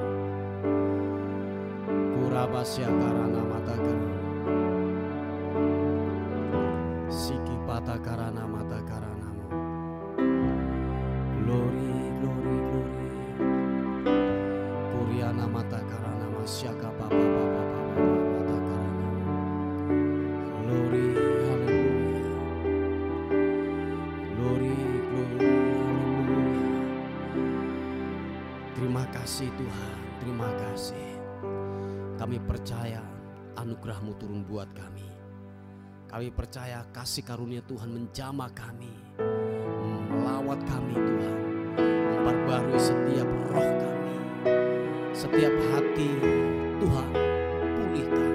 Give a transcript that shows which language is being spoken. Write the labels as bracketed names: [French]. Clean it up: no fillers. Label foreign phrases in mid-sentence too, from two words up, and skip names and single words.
[English] Kurabasya karana mata karana. Siki pata karana mata karana. Glory, glory, glory. Kuriana mata karana masyaka papa papa papa mata karana. Glory, haleluya. Glory, glory, haleluya. [Indonesian] Terima kasih Tuhan, terima kasih. Kami percaya anugerah-Mu turun buat kami. Kami percaya kasih karunia Tuhan menjamah kami, melawat kami Tuhan, memperbarui setiap roh kami, setiap hati Tuhan pulihkan.